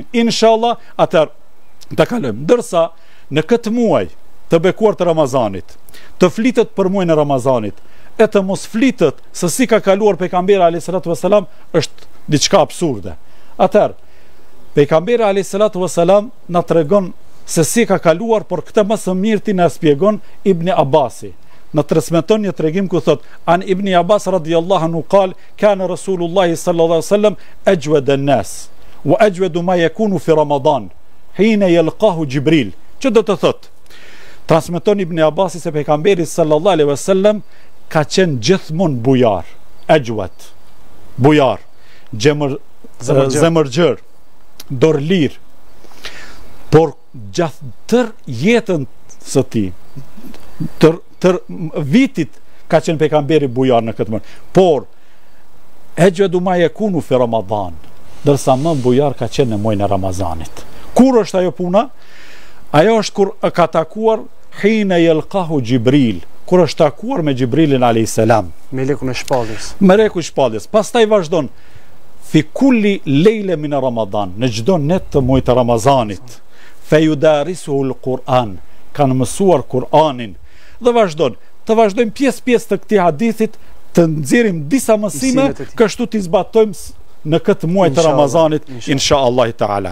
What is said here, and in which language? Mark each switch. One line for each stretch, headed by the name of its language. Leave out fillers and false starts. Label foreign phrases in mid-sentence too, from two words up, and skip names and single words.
Albanian: Inshallah, atëherë të kalojmë. Ndërsa në këtë muaj të bekuar të Ramazanit, të flitet për muajin e Ramazanit, e të mos flitet se si ka kaluar pejgamberi
Arabic: عليه الصلاة والسلام,
Albanian: është diçka absurde. Atëherë, pejgamberi
Arabic: عليه الصلاة والسلام
Albanian: na tregon se si ka kaluar, por këtë më së miri na shpjegon Ibn Abasi. Në transmeton një tregim ku thot:
Arabic: عن ابن عباس رضي الله عنه قال كان رسول الله صلى الله عليه وسلم أجود الناس وأجود ما يكون في رمضان حين يلقاه جبريل.
Albanian: Që do të thotë? Transmeton Ibn Abbasi se pejgamberi
Arabic: صلى الله عليه وسلم
Albanian: ka qenë gjithmonë bujar, ajwat, bujar, zemërgjër, dorlir, por gjatë tër jetën së tij, tër vitit ka qenë pejgamberi bujar në këtë mënyrë.
Arabic: Por أجود ما يكون في رمضان,
Albanian: dërsa më bujar ka qenë në muajin e Ramazanit. Kur është ajo puna? Ajo është kur ka takuar
Arabic: حين يلقاه جبريل,
Albanian: kur është takuar me Gjibrilin a.s. Melekun e shpalljes. Meleku i shpalljes. Pastaj vazhdon
Arabic: في كل ليلة من رمضان,
Albanian: në çdo net të muajit të Ramazanit,
Arabic: فيدارسه القرآن,
Albanian: kanë mësuar Kur'anin. Dhe vazhdojmë pjesë të këtij hadithit, të nxjerrim disa mësime, kështu t'i zbatojmë në këtë muaj të Ramazanit,
Arabic: إن شاء الله تعالى.